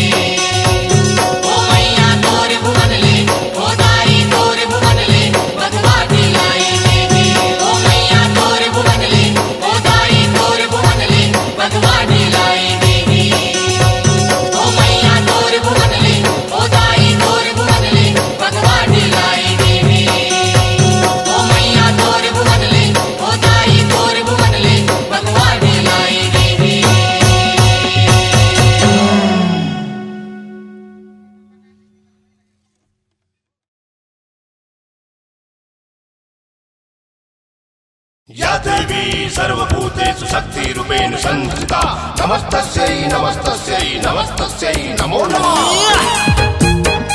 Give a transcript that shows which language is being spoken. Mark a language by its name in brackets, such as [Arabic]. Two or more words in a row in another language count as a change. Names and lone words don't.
[Chhattisgarhi] ओ मैया तोर भुवन ले ओ दाई तोर भुवन ले बघवा ढिलाई दे ओ मैया तोर भुवन ले ओ दाई तोर भुवन ले बघवा ढिलाई दे ओ मैया तोर भुवन ले ओ दाई तोर भुवन ले बघवा ढिलाई दे ओ मैया तोर भुवन ले ओ दाई तोर भुवन ले बघवा ढिलाई दे [Sanskrit] या देवी सर्वभूतेषु शक्तिरूपेण संस्थिता नमस्तस्यै नमस्तस्यै नमस्तस्यै नमो नमः